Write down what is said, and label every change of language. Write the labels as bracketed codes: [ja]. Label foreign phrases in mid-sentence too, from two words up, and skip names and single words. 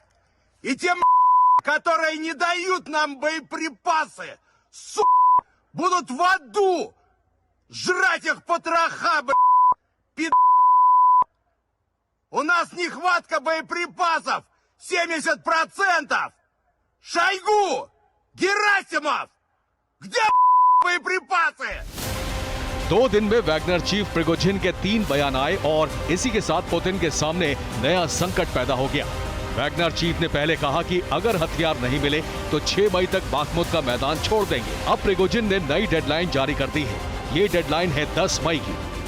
[ru] И те, которые не дают нам боеприпасы, сука, будут в аду жрать их потроха, блядь, пид... У нас нехватка боеприпасов 70%. Шойгу! Герасимов! Где, блядь, боеприпасы? [hi] 2 दिन में वैगनर चीफ प्रिगोजिन के 3 बयान आए और इसी के साथ पुतिन के सामने नया संकट पैदा हो गया। वैगनर चीफ ने पहले कहा कि अगर हथियार नहीं मिले तो 6 मई तक बाखमुत का मैदान छोड़ देंगे। अब प्रिगोजिन ने नई डेडलाइन जारी कर दी है। ये डेडलाइन है 10 मई की।